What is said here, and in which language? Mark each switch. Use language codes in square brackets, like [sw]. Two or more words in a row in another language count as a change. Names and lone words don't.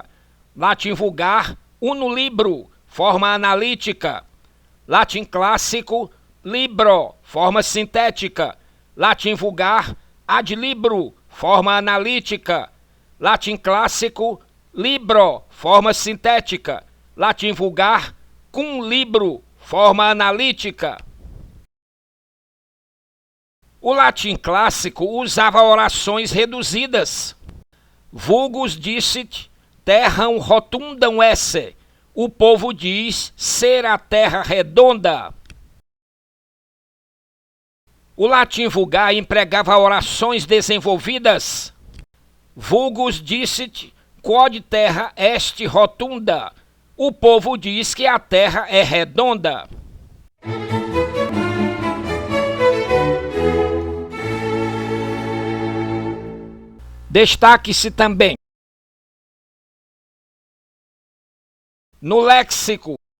[pt] Latim vulgar, [la] uno libro, [pt] forma analítica. Latim clássico, libro, forma sintética. Latim vulgar, [la] ad libro, [pt] forma analítica. Latim clássico, libro, forma sintética. Latim vulgar, [la] cum libro, [pt] forma analítica. O latim clássico usava orações reduzidas. [la] Vulgus dicit, terram rotundam esse. [pt] O povo diz ser a terra redonda. O latim vulgar empregava orações desenvolvidas. [la] Vulgus dicit, quod terra est rotunda. [pt] O povo diz que a Terra é redonda. Destaque-se também no léxico.